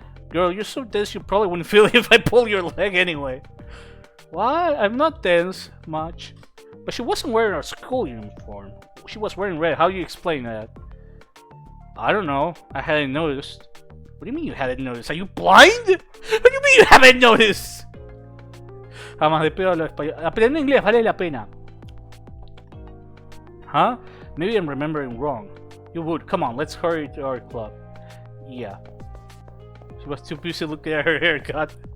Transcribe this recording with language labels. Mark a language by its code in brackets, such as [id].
[en] Girl, you're so dense you probably wouldn't feel it if I pull your leg anyway. What? I'm not dense much. But she wasn't wearing her school uniform. She was wearing red. How do you explain that? I don't know. I hadn't noticed. What do you mean you hadn't noticed? Are you blind? What do you mean you haven't noticed? [es] Jamás de pedo hablo español. Aprender inglés vale la pena. [en] Huh? Maybe I'm remembering wrong. You would. Come on, let's hurry to our club. Yeah. She was too busy looking at her haircut.